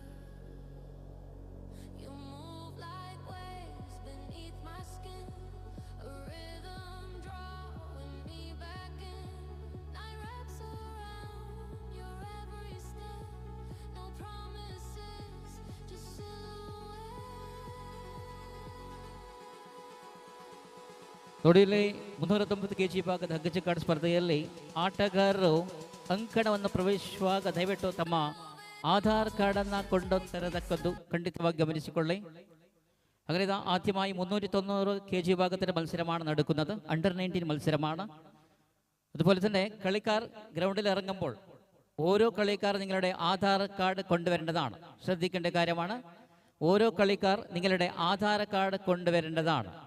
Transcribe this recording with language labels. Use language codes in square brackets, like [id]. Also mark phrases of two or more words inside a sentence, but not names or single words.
[en] You move like waves beneath my skin. A rhythm drawing me back in. Night wraps around your every step. No promises, just silhouette. [kn] ನೋಡಿ, ಇಲ್ಲಿ 390 kg ಭಾಗದ ಹಗ್ಗ ಜಗ್ಗಾಟ ಸ್ಪರ್ಧೆಯಲ್ಲಿ ಆಟಗಾರರು ಅಂಕಣವನ್ನು ಪ್ರವೇಶಿಸುವಾಗ ದಯವಿಟ್ಟು ತಮ್ಮ ಆಧಾರ್ ಕಾರ್ಡ್ ಅನ್ನ ಕೊಂಡೊಂದಿರತಕ್ಕದ್ದು ಖಂಡಿತವಾಗಿ ഗമനിಸಿಕೊಳ್ಳಿ. [ml] അങ്ങനെ ആദ്യമായി 390 kg ഭാഗത്തിന്റെ മത്സരമാണ് നടക്കുന്നത്. അണ്ടർ 19 മത്സരമാണ്. അതുപോലെ തന്നെ കളിക്കാർ ഗ്രൗണ്ടിൽ ഇറങ്ങുമ്പോൾ ഓരോ കളിക്കാർ നിങ്ങളുടെ ആധാർ കാർഡ് കൊണ്ടുവരേണ്ടതാണ്. ശ്രദ്ധിക്കേണ്ട കാര്യമാണ്, ഓരോ കളിക്കാർ നിങ്ങളുടെ ആധാർ കാർഡ് കൊണ്ടുവരേണ്ടതാണ്.